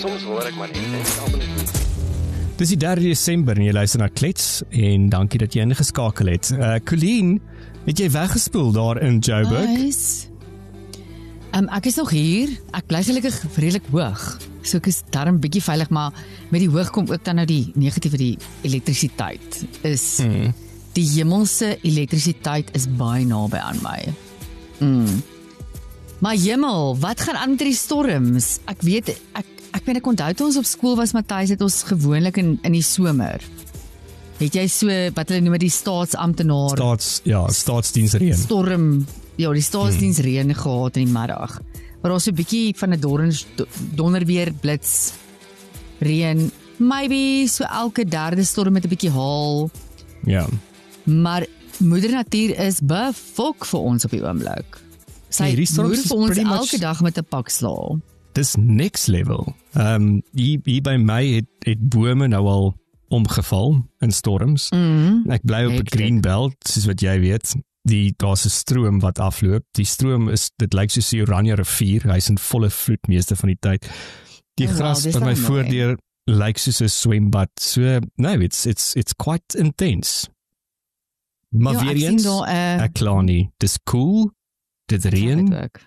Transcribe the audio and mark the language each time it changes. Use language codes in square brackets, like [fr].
[af] Soms hoor ek maar net, en almal is Dis die 3 Desember en jy luister na Klets en dankie dat jy ingeskakel het. Colleen, het jy weggespoel daar in Joburg? Nice. Ek is nog hier. Ek bly gelukkig redelik hoog. So ek is darm bietjie veilig, maar met die hoog kom ook dan nou die negatief, die elektrisiteit. Die hemelse elektrisiteit is baie naby aan my. Maar hemel, wat gaan aan met die storms? Ek weet, ek onthou toe ons op skool was, Matthys, het ons gewoonlik in die somer. Het jy so, wat hulle noem die staatsamptenaar? Staatsdiensreën. Storm, ja, die staatsdiensreën gehad in die middag. Maar ons so 'n bietjie van 'n donderweer, blits, reën, maybe so elke derde storm met 'n bietjie haal. Ja. Maar moeder natuur is befok vir ons op die oomblik. Sy moer vir ons elke dag met 'n pak sla. Dis next level. Hier by my het bome nou al omgeval in storms. Ek bly op 'n green belt, soos wat jy weet. Daar's 'n stroom wat afloop. Die stroom dit lyk soos die Oranje rivier. Hy's in volle vloed meeste van die tyd. Die gras by my voordeur lyk soos 'n swembad. [en] So, no, it's quite intense. [af] Maar weer eens, ek kla nie. Dis cool. Dit reën.